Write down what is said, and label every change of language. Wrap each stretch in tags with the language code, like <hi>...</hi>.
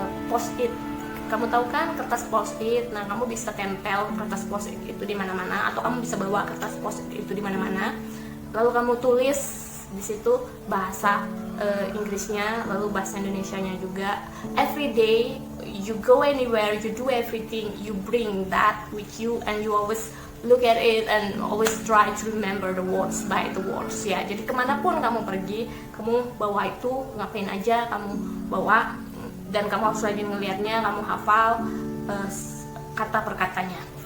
<id>post-it. Kamu tahu kan kertas post-it? Nah, kamu bisa tempel kertas post-it itu di mana-mana, atau kamu bisa bawa kertas post-it itu di mana-mana. Lalu kamu tulis di situ bahasa Inggrisnya, lalu bahasa Indonesianya juga.</id> <en>Every day you go anywhere, you do everything, you bring that with you, and you always look at it and always try to remember the words by the words, ya.</en> <id>Jadi kemanapun kamu pergi, kamu bawa itu, ngapain aja kamu bawa, dan kamu harus rajin ngelihatnya, kamu hafal kata per katanya.</id>